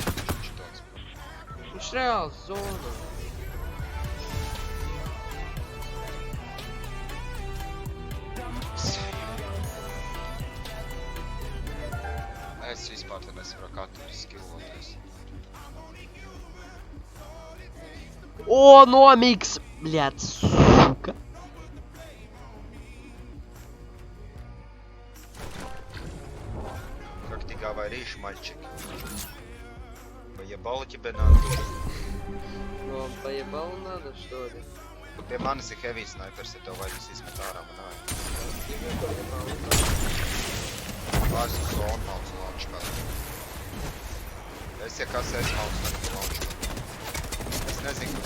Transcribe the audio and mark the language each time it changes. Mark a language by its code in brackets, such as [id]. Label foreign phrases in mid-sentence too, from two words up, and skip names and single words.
[lv] Viņš tāds. Viņš reāls zona. Es vispār te nesaprotu, kā tur skilloties. [ru] О, номикс! Блядь, сука. Как ты говоришь, мальчик? Поебало тебе надо? Вам поебал надо, что ли? [lv] Pie manis ir [en] heavy snipers, [lv] ja tev vajadzēs izmet ārā man ārā. [ru] Тебе поебал надо. [lv] Vairs uz zonu malcu lauču kādā. Es, ja kas es malcu, tad lauču. Es nezinu, kurš.